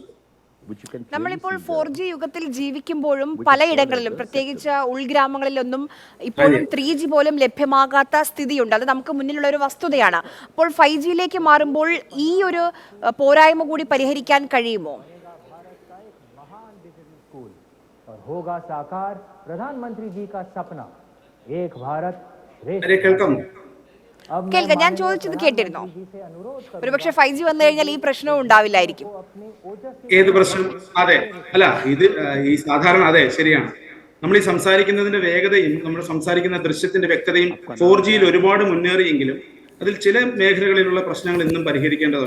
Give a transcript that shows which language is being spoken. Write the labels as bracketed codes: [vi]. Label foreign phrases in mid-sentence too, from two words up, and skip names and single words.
[ml] നമ്മളിപ്പോൾ 4G യുഗത്തിൽ ജീവിക്കുമ്പോഴും പലയിടങ്ങളിലും, പ്രത്യേകിച്ച് ഉൾഗ്രാമങ്ങളിലൊന്നും ഇപ്പോഴും 3G പോലും ലഭ്യമാകാത്ത സ്ഥിതിയുണ്ട്. അത് നമുക്ക് മുന്നിലുള്ള ഒരു വസ്തുതയാണ്. അപ്പോൾ 5Gയിലേക്ക് മാറുമ്പോൾ ഈ ഒരു പോരായ്മ കൂടി പരിഹരിക്കാൻ കഴിയുമോ? [hi] होगा साकार प्रधानमंत्री जी का सपना एक भारत [ml] കേൾക്കാമോ? കേൾക്കാം. ഞാൻ ചോദിച്ചത് കേട്ടിരുന്നോ? ഒരുപക്ഷെ 5G വന്നു കഴിഞ്ഞാൽ ഈ പ്രശ്നവും ഉണ്ടാവില്ലായിരിക്കും. ഏത് പ്രശ്നം? അതെ, അല്ല ഇത് ഈ സാധാരണ, അതെ ശരിയാണ്. നമ്മൾ ഈ സംസാരിക്കുന്നതിന്റെ വേഗതയും നമ്മൾ സംസാരിക്കുന്ന ദൃശ്യത്തിന്റെ വ്യക്തതയും 4Gയിൽ ഒരുപാട് മുന്നേറിയെങ്കിലും അതിൽ ചില മേഖലകളിലുള്ള പ്രശ്നങ്ങൾ ഇന്നും പരിഹരിക്കേണ്ടതാണ്.